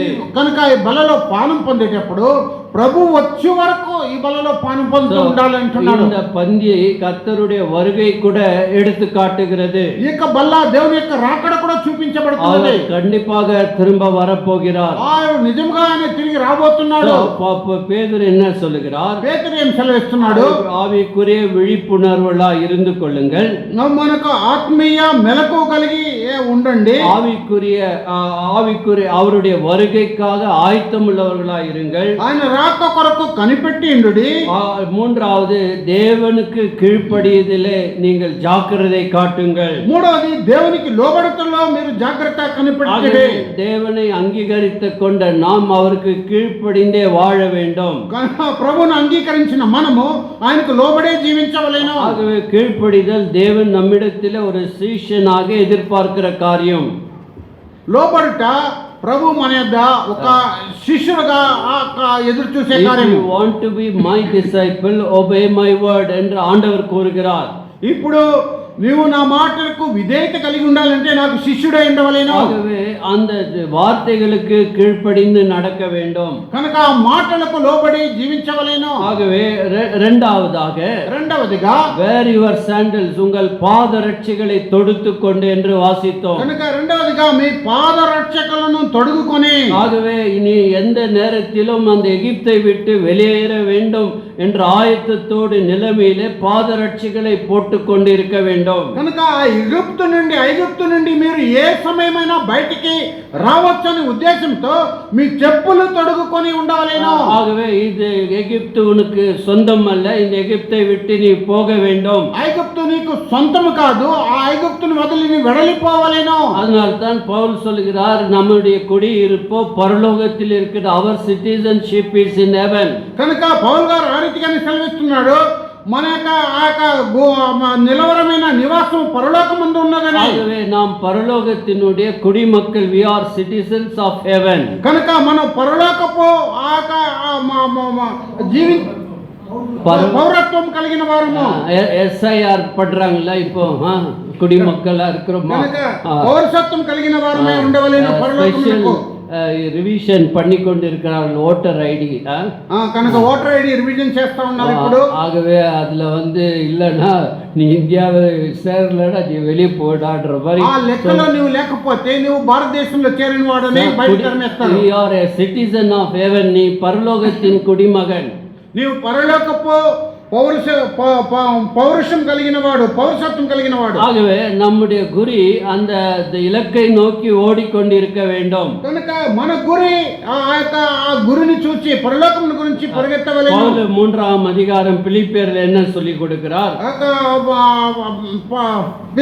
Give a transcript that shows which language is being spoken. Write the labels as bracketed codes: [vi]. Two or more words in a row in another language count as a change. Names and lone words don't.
[te] కనుక ఈ బలలో పానం పొందేటప్పుడు ప్రభు వచ్చే వరకు ఈ బలలో పానం పొందుతూ ఉండాలి అంటున్నాడు. [ta] இந்த பந்தியை கர்த்தருடைய வருகை கூட எடுத்து காட்டுகிறது. [te] ఈ యొక్క బల్ల దేవుని యొక్క రాకడ కూడా చూపించబడుతుంది. [ta] கண்டிப்பாக திரும்ப வரப்போகிறார். [te] ఆయన నిజంగా ఆయన తిరిగి రాబోతున్నాడు. [ta] பேதுரு என்ன சொல்லுகிறார்? [te] పేతురు ఏం సెలవిస్తున్నాడు? [ta] ஆவிக்குரிய விழிப்புணர்வுలా இருந்து கொள்ளுங்கள், [te] మనకు ఆత్మీయ మెలకు కలిగి ఉండండి. [ta] ஆவிக்குரிய அவருடைய வருகைக்காக ஆயத்தமுள்ளவர்களா இருங்கள். [te] ఆయన రాక కొరకు కనిపెట్టి ఉండుడి. [ta] மூன்றாவது, தேவனுக்கு கீழ்ப்படியதிலே நீங்கள் ஜாக்கிரதை காட்டுங்கள். [te] మూడవది దేవునికి లోబడటంలో మీరు జాగ్రత్త కనిపెట్టండి. [ta] தேவனை அங்கீகரித்து கொண்ட நாம் அவருக்கு கீழ்ப்படிந்தே வாழ வேண்டும். [te] ప్రభువును అంగీకరించిన మనము ఆయనకు లోబడే జీవించవలెను. [ta] ஆகவே கீழ்ப்படிதல் தேவன் நம்மிடத்தில் ஒரு சீஷனாக எதிர்பார்க்கிற காரியம். [te] లోబడుట ప్రభు మన యొద్ద ఒక శిష్యుడుగా ఎదురు చూసే కార్యం. [en] If you want to be my disciple, obey my word [ta] என்று ஆண்டவர் கூறுகிறார். [te] ఇప్పుడు నీవు నా మాటలకు విధేయత కలిగి ఉండాలంటే నాకు శిష్యుడై ఉండవలేను. [ta] ஆகவே அந்த வார்த்தைகளுக்கு கீழ்ப்படிந்து நடக்க வேண்டும். [te] కనుక ఆ మాటలకు లోబడి జీవించవలేను. [ta] ஆகவே இரண்டாவதுగా [en] wear your sandals, [ta] உங்கள் பாதரட்சைகளை தொடுத்துக் கொண்டு என்று வாசித்தோம். [te] కనుక రెండవదిగా మీ పాదరక్షకులను తొడుగుకొని. [ta] ஆகவே இனி எந்த நேரத்திலும் அந்த எகிப்தை விட்டு வெளியேற வேண்டும் என்ற ஆயத்தத்தோடு நிலைமையிலே பாதரட்சைகளை போட்டுக் கொண்டு இருக்க வேண்டும். [te] కనుక ఐగుప్తు నుండి మీరు ఏ సమయమైనా బయటికి రావచ్చని ఉద్దేశంతో మీ చెప్పులు తొడుగుకొని ఉండవలేను. [ta] ஆகவே இது எகிப்து உனக்கு சொந்தம் அல்ல, இந்த எகிப்தை விட்டு நீ போக வேண்டும். [te] ஐகுப்து నీకు సొంతము కాదు, ఆ ఐగుప్తుని వదిలి நீ వెడలిపోవలేను. [ta] அதனால்தான் பவுல் சொல்கிறார், நம்முடைய குடியிருப்போ பரலோகத்தில் இருக்கிற, அவர் [en] citizenship is in heaven. [te] కనుక పౌలు గారు ఆ రీతిగానే సెలవిస్తున్నాడు, మన యొక్క నిలవరమైన నివాసం పరలోకమందు ఉన్నదని. [ta] ஆகவே நாம் பரலோகத்தினுடைய குடிமக்கள், [en] we are citizens of heaven. [te] కనుక మనం పరలోకపు పౌరత్వం కలిగిన వారము. [ta] SIR పడ్றாங்கல இப்போ குடிமக்களா இருக்கிறோம். [te] పౌరసత్వం కలిగిన వారమే ఉండవలేను పరలోకమునకు. [ta] ரிவிஷன் பண்ணி கொண்டிருக்கிறார்கள் [en] voter ID. [ta] கணக்க [en] voter ID revision [te] చేస్తా ఉన్నారు ఇప్పుడు. [ta] ஆகவே அதுல இல்லனா நீ இந்தியாவை சேரலடா, நீ வெளிய போடான்ற மாதிரி. [te] ఆ లెక్కలో నువ్వు లేకపోతే నువ్వు భారతదేశంలో చేరిన వాడని బయట తరిమేస్తారు. [en] You are a citizen of heaven, [ta] நீ பரலோகத்தின் குடிமகன். [te] నీవు పరలోకపు పౌరుషం కలిగిన వాడు, పౌరసత్వం కలిగిన వాడు. [ta] ஆகவே நம்முடைய குறி அந்த இலக்கை நோக்கி ஓடிக்கொண்டிருக்க வேண்டும். [te] కనుక మన గురి ఆ గురిని చూచి పరలోకం గురించి పరిగెత్తవలెను. [ta] பவுல் 3ஆம் அதிகாரம் பிலிப்பியர்ல என்ன சொல்லி கொடுக்கிறார்?